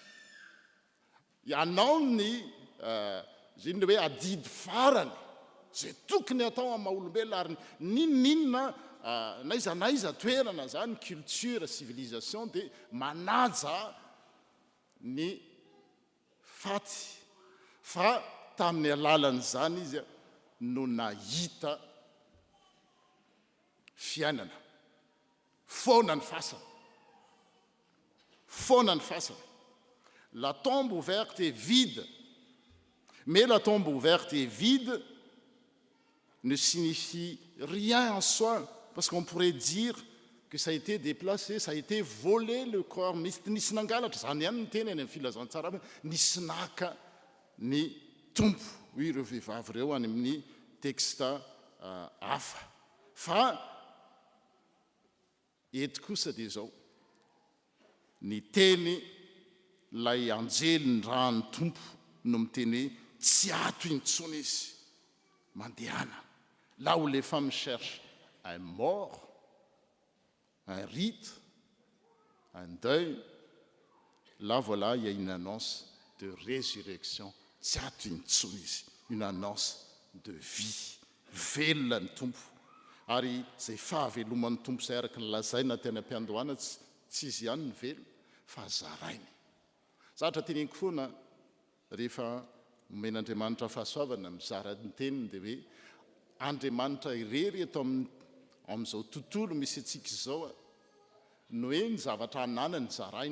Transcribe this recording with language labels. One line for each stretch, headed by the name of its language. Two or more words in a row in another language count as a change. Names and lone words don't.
Malagasy: ianao ny zay ny hoe adidy farany zay tokony atao amin'ny maha-olombelona, ary ninona na iza toerana zany,
French: culture, civilisation,
Malagasy: dia manaja ny faty. Fa tamin'ny alalan'izany izy no nahita fiainana, foana ny fasana. Foana ny fasana.
French: La tombe ouverte est vide. Mais la tombe ouverte et vide ne signifie rien en soi, parce qu'on pourrait dire que ça a été déplacé, ça a été volé le corps.
Malagasy: Nisy nangalatra, zany ihany ny teny any amin'ny filazantsara, nisy naka ny tompo. Oui, ireo vehivavy ireo any amin'ny texta hafa. Fa eto kosa dia izao, ny teny lay anjely ny rany tompo no miteny hoe tsy ato intsony izy mandehana.
French: Là où les femmes cherchent un mort, un rite, un deuil, là voilà, il y a une annonce de résurrection.
Malagasy: Tsy ato intsony izy,
French: une annonce de vie.
Malagasy: Velona ny tompo. Ary zay fahaveloman'ny tompo zay araka ny lazaina teny am-piandohana, tsy izy ihany ny velona, fa zarainy. Zatra teneniko foana rehefa omen'Andriamanitra fahasoavana mizara ny teniny, dia hoe Andriamanitra irery eto amin'izao tontolo misy antsika izao, no hoe ny zavatra ananany zarainy.